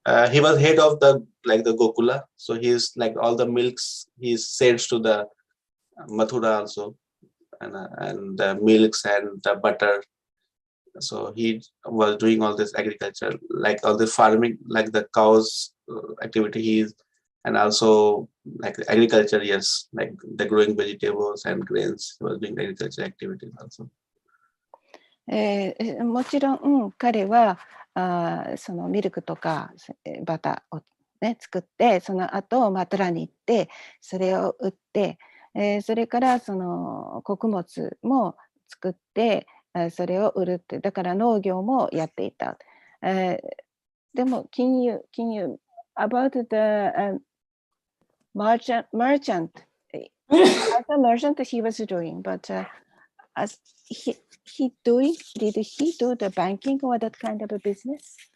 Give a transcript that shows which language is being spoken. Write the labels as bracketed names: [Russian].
[English] He was head of the Gokula, so he's like all the milks he sells to the Mathura also, and the milks and the butter So he was doing all this agriculture, like all the farming, like the cows activity. And also like agriculture, yes, like the growing vegetables and grains. He was doing agriculture activities also. [Japanese] もちろん彼はそのミルクとかバターを、ね、作って、その後マトラに行ってそれを売って、それからその穀物も作ってそれを売るって、だから農業もやっていた。 [English] でもcan you about the merchant as a merchant he was doing, but as did he do the banking or that kind of a business?